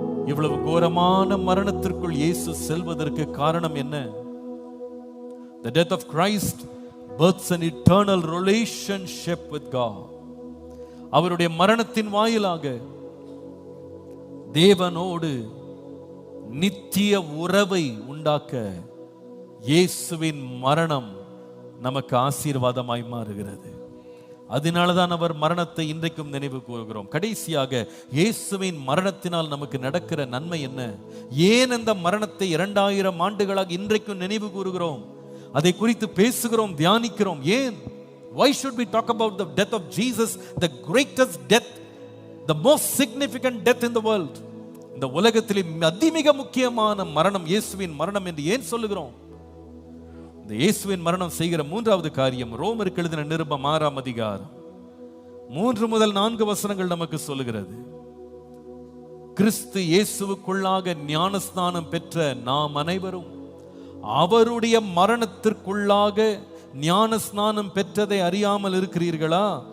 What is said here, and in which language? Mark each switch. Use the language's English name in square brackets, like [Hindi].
[Tamil] இவ்வளவு கோரமான மரணத்திற்குள் இயேசு செல்வதற்கு காரணம் என்ன? [English] The death of Christ births an eternal relationship with God. [Tamil] அவருடைய மரணத்தின் வாயிலாக தேவனோடு நித்திய உறவை உண்டாக்க இயேசுவின் மரணம் நமக்கு ஆசீர்வாதமாய் மாறுகிறது. அதனாலதான் அவர் மரணத்தை இன்றைக்கும் நினைவு கூறுகிறோம். கடைசியாக இயேசுவின் மரணத்தினால் நமக்கு நடக்கிற நன்மை என்ன? ஏன் அந்த மரணத்தை 2000 ஆண்டுகளாக இன்றைக்கும் நினைவு கூறுகிறோம், அதை குறித்து பேசுகிறோம், தியானிக்கிறோம்? ஏன்? [English] Why should we talk about the death of Jesus, the greatest death, the most significant death in the world? [Tamil] இந்த உலகத்திலே அதிமிக முக்கியமான மரணம் இயேசுவின் மரணம் என்று ஏன் சொல்லுகிறோம்? இந்த இயேசுவின் மரணம் செய்கிற மூன்றாவது காரியம் ரோமருக்கு எழுதின நிருபம் 6ஆம் அதிகாரம் 3 முதல் 4 வசனங்கள் நமக்கு சொல்லுகிறது. கிறிஸ்து இயேசுவுக்குள்ளாக ஞானஸ்நானம் பெற்ற நாம் அனைவரும் அவருடைய மரணத்திற்குள்ளாக ஞானஸ்நானம் பெற்றதை அறியாமல் இருக்கிறீர்களா?